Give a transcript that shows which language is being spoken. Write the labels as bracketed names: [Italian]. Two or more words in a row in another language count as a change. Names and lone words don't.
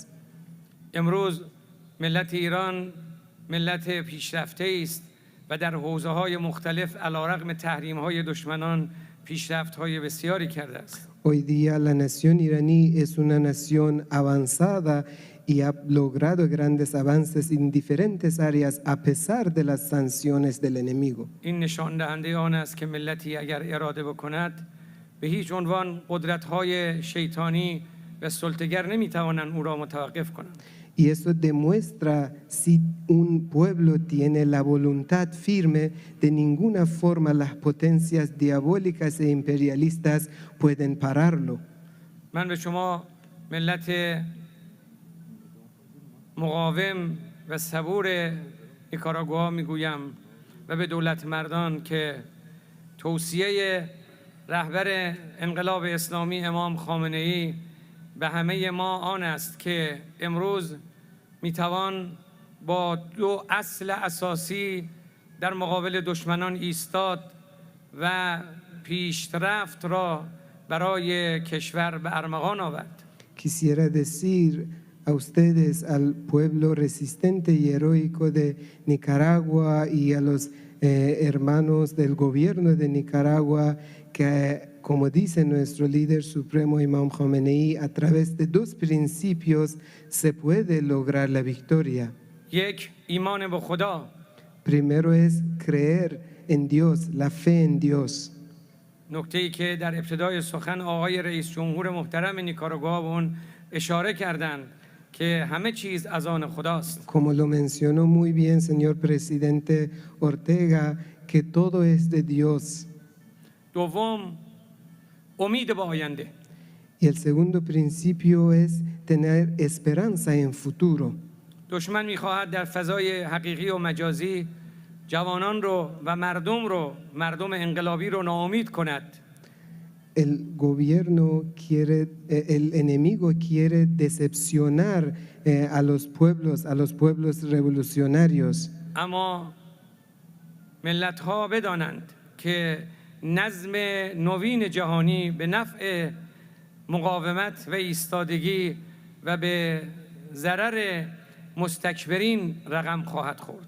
[Persian] امروز ملت ایران ملت پیشرفته است و در حوزه‌های مختلف علیرغم تحریم‌های دشمنان پیشرفت‌های بسیاری کرده است. [Spanish] Hoy día la nación iraní es una nación avanzada y ha logrado grandes avances en diferentes áreas a pesar de las sanciones del enemigo. [Persian] این نشان دهنده آن است که ملتی اگر اراده بکند به هیچ عنوان قدرت‌های شیطانی و سلطه‌گر نمی‌توانند او را متوقف کنند. [Spanish] Y eso demuestra si un pueblo tiene la voluntad firme, de ninguna forma las potencias diabólicas e imperialistas pueden pararlo. [Persian] من به شما ملت مقاوم و صبور نیکاراگوآ میگویم و به دولت مردان که توصیه رهبر انقلاب اسلامی امام خامنه‌ای به همه ما آن است که امروز میتوان با دو اصل اساسی در مقابل دشمنان ایستاد و پیشرفت را برای کشور به ارمغان آورد. [Spanish] Quisiera decir a ustedes, al pueblo resistente y heroico de Nicaragua y a los hermanos del gobierno de Nicaragua, que como dice nuestro líder supremo Imam Khomeini, a través de dos principios se puede lograr la victoria. [Persian] یک ایمان به خدا. [Spanish] Primero es creer en Dios, la fe en Dios. [Persian] نکته‌ای که در ابتدای سخن آقای رئیس جمهور محترم نیکاراگوآ به اون اشاره کردند که همه چیز از آن خداست. [Spanish] Como lo mencionó muy bien señor presidente Ortega, que todo es de Dios. [Persian] دوم امید به آینده. [Spanish] Y el segundo principio es tener esperanza en futuro. [Persian] دشمن می‌خواهد در فضای حقیقی و مجازی جوانان رو و مردم انقلابی رو ناامید کند. [Spanish] El gobierno quiere, el enemigo quiere decepcionar a los pueblos revolucionarios. [Persian] اما ملت‌ها بدانند که نظم نوین جهانی به نفع مقاومت و ایستادگی و به ضرر مستکبرین رقم خواهد خورد.